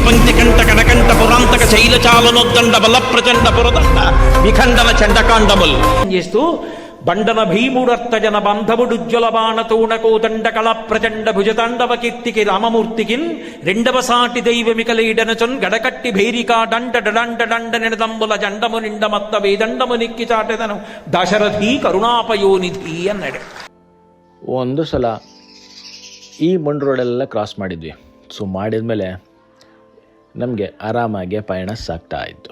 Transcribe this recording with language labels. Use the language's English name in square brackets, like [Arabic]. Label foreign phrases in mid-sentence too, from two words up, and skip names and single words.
[Telugu] పంక్తి కంఠ కనకంఠ పురాంతక శైల చాలనోద్దండ బల ప్రచండ పురదండ విఖండన చండకాండమల్ చేస్తూ బండన భీముడర్తజన బంధవుడుజ్వల బాణతోణ కోదండ కళ ప్రచండ భుజతాండవ కీర్తికి రామమూర్తికిన్ రెండవ సాటి దైవమికలీడనచొన్ గడకట్టి భేరికా డండ డండ డండ నిడదంబుల జండము నిండ మత్త వేదండము నిక్కి చాటెదను దశరథీ ಕರುಣಾಪಯೋನಿಧಿ ಅన్నాడు. [Kannada] ಒಂದು ಸಲ ಈ ಮಂಡ್ ರೋಡೆಲ್ಲ ಕ್ರಾಸ್ ಮಾಡಿದ್ವಿ. ಸೊ ಮಾಡಿದ್ಮೇಲೆ ನಮಗೆ ಆರಾಮಾಗಿ ಪಯಣ ಸಾಗ್ತಾ ಇತ್ತು.